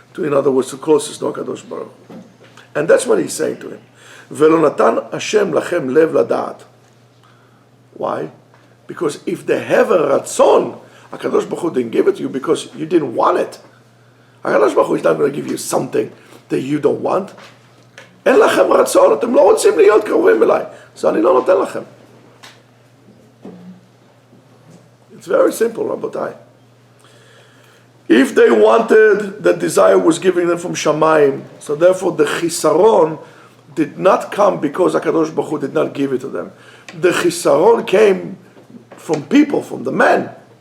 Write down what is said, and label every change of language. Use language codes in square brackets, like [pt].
[en] In other words, the closest to HaKadosh Baruch Hu. And that's what he's saying to him. [he] Velo natan Hashem lachem lev ladat. Why? [en] Because if they have a ratzon, HaKadosh Baruch Hu didn't give it to you because you didn't want it. HaKadosh Baruch Hu is not going to give you something that you don't want. [he] אין לכם רצון, אתם לא רוצים להיות קרובים אליי. אז אני לא נותן לכם. [en] It's very simple, Rabotai. If they wanted, the desire was giving them from Shamayim. So therefore the chisaron did not come because HaKadosh Baruch Hu did not give it to them. The chisaron came from people, from the men.